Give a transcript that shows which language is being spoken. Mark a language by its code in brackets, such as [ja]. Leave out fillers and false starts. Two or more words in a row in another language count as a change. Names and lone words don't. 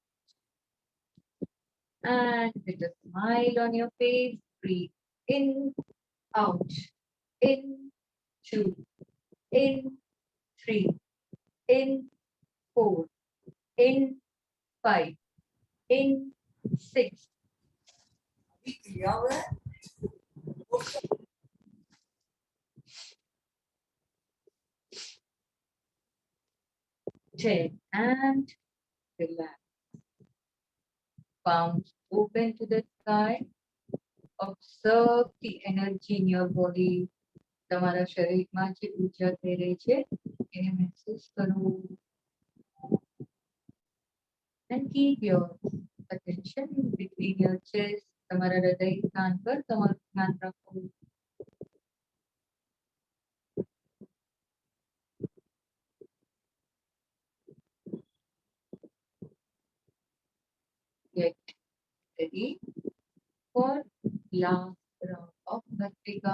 [en] And with a smile on your face, breathe in, out, in, two, in, three, in, four, in, five, in, six, 10, and relax. Palms open to the sky. Observe the energy in your body. [gu] તમારા શરીરમાં જે ઊર્જા થઈ રહી છે એને મહેસૂસ કરો. [en] And keep your attention between your chest. [gu] તમારા હૃદય સ્થાન પર તમારું ધ્યાન રાખો. [en] Get ready for last round of Bhastrika.